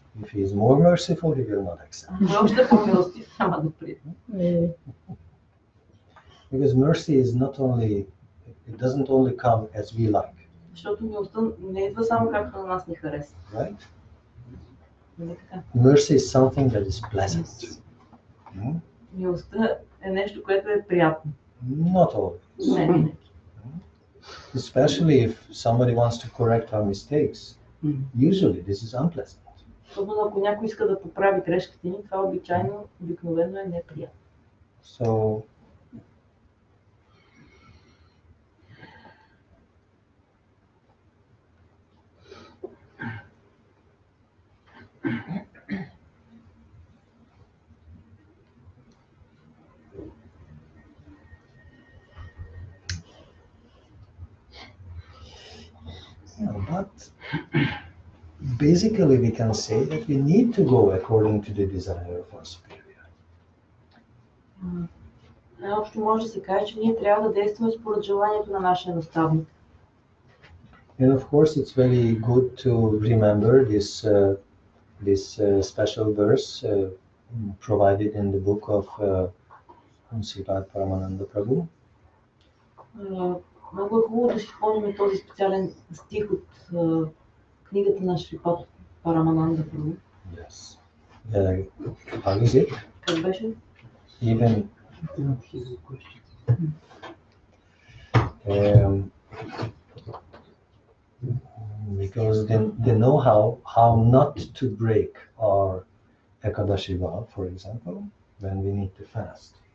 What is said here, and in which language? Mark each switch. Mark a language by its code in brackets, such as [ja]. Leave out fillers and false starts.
[en] If he is more merciful, he will not accept. [bg] Ако е още по-милостив, няма да приеме. [en] Because mercy is not only, it doesn't only come as we like. [bg] Защото милостта не идва само както на нас ни харесва. [en] Right? [bg] Не така. [en] Mercy is something that is pleasant. [bg] Милостта е нещо, което е приятно. [en] Not always. [bg] Не винаги. [en] Especially if somebody wants to correct our mistakes. Usually this is unpleasant. [bg] Особено ако някой иска да поправи грешките ни, това обикновено е неприятно. [en] So but basically we can say that we need to go according to the desire of our superior. [bg] Най-общо може да се каже, че ние трябва да действаме според желанието на нашия наставник. [en] And of course it's very good to remember this special verse provided in the book of Srila Paramananda Prabhu. [bg] Много е хубаво да си спомним този специален стих от книгата на Шрила Парамананда Прабhu. [en] Yes. How is it? [bg] Как беше? [en] Even because they know how not to break our Ekadashi vow, for example, when we need to fast.